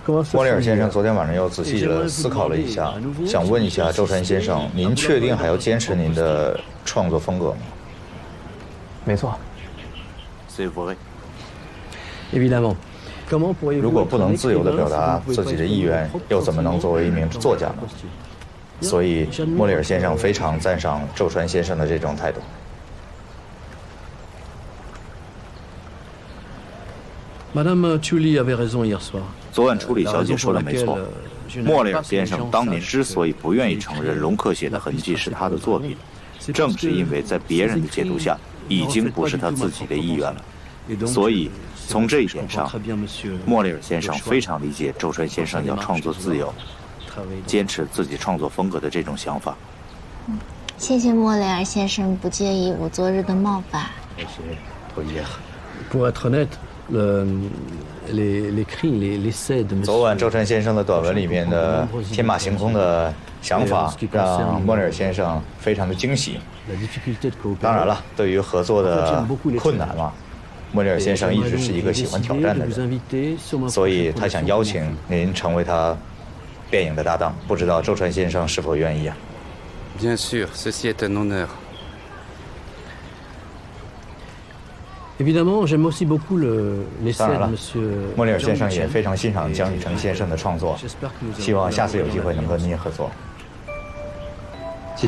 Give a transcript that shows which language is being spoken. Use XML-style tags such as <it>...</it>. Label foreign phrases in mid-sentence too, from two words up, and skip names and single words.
<zh>莫雷尔先生</zh> <fr>conversation.</fr> <zh>昨天晚上又仔细的思考了一下，想问一下周传先生，您确定还要坚持您的创作风格吗？没错。</zh> <fr>Évidemment. Comment pourriez-vous</fr> <zh>如果不能自由地表达自己的意愿，又怎么能作为一名作家呢？所以莫雷尔先生非常赞赏周传先生的这种态度。</zh> <fr>Madame Tully avait raison hier soir.</fr> <zh>昨晚处理小姐说的没错，莫雷尔先生当年之所以不愿意承认龙克写的痕迹是他的作品，正是因为在别人的解读下，已经不是他自己的意愿了。所以从这一点上，莫雷尔先生非常理解周传先生要创作自由、坚持自己创作风格的这种想法。谢谢莫雷尔先生不介意我昨日的冒犯。</zh> <fr>Pour être honnête, les cris, les essais de</fr> <zh>昨</zh> <fr>Monsieur.</fr> <zh>晚周传先生的短文里面的天马行空的想法，让莫雷尔先生非常的惊喜。</zh> <fr>La difficulté de coopérer.</fr> <zh>当然了，对于合作的困难嘛，莫雷尔先生一直是一个喜欢挑战的人，所以他想邀请您成为他电影的搭档。不知道周传先生是否愿意啊？</zh> <fr>Bien sûr, ceci est un honneur. Évidemment, j'aime aussi beaucoup l'essai</fr> <zh>当然</zh> <fr>de</fr> <zh>了，</zh> <fr>Monsieur.</fr> <zh>莫雷尔先生也非常欣赏江雨成先生的创作，</zh> <fr>J'espère que nous</fr> <zh>希望下次有机会能和您合作。谢谢。</zh>